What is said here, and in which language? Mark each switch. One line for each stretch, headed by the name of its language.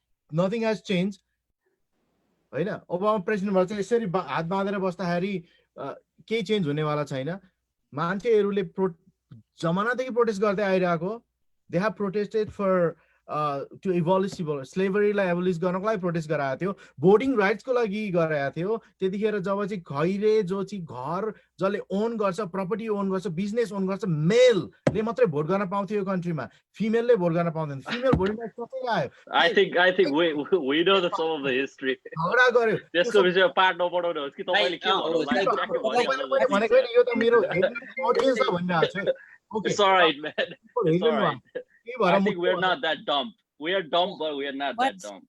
English: nothing has change
Nepali: हैन Obama president भएर चाहिँ यसरी हात बाँधेर बस्दाखेरि केही चेन्ज हुनेवाला छैन मान्छेहरूले जमानादेखि प्रोटेस्ट गर्दै आइरहेको
English: they have protested for
Nepali: त्यो इभोल्युसन स्लेभरीलाई एबोलिस गर्नको लागि प्रोटेस्ट गराएको थियो भोटिङ राइट्सको लागि गराएको थियो त्यतिखेर जब चाहिँ खैरे जो चाहिँ घर जसले ओन गर्छ प्रपर्टी ओन गर्छ बिजनेस ओन गर्छ मेलले मात्रै भोट गर्न पाउँथ्यो यो कन्ट्रीमा फिमेलले भोट गर्न पाउँदैन फिमेल भोटिङ राइट्स कसैले आयो
English: I think we know the some of the history
Nepali: झगडा गर्यो त्यसको विषयमा पार्ट नपढाउनु होस् कि तपाईले के भन्नु भनेको नि यो त मेरो अडियन्सलाई भनिरहेको छु okay
English: It's all right, man. It's all right. I think we're not that dumb. We are dumb, but we are not that dumb.